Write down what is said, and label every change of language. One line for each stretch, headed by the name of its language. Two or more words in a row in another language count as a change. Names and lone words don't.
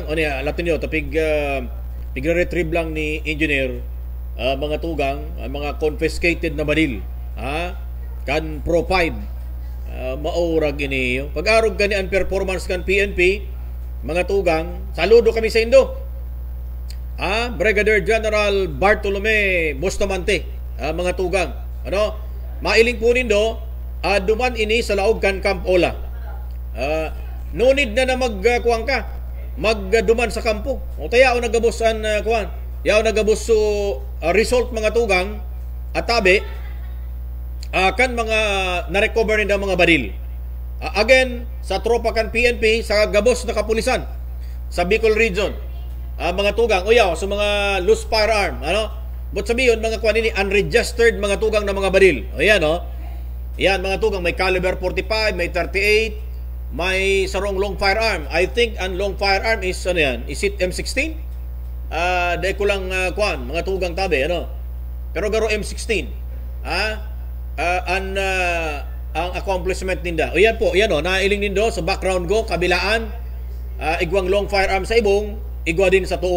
Bikol: Latin nyo, pig-retrieve lang ni engineer, mga tugang, mga confiscated na badil, kan Pro 5, maurag ini pag-arog gani ang performance kan PNP, mga tugang. Saludo kami sa indo, Brigadier General Bartolome Bustamante, mga tugang. Mailing po nindo, duman ini sa laog kan Camp Ola. No need na magkuang ka, magduman sa kampo. O tayaw nagabos an yaw nagabos so result, mga tugang, at tabi kan mga na-recover nila mga badil. Again, sa tropa kan PNP, sa gabos na kapulisan sa Bicol Region, mga tugang, sa mga
English: loose firearm,
Bikol: but sabihin, mga ini unregistered, mga tugang na mga badil. Yan, mga tugang, may caliber 45, may 38, may sarong
English: long firearm. I think ang long firearm is is it M16?
Bikol: Dahil ko lang mga tugang tabi, pero garo M16. Ang accomplishment ninda. Yan po, nailing nindo sa background ko, kabilaan, igwang
English: long firearm
Bikol: sa ibong, igwa din sa tuo.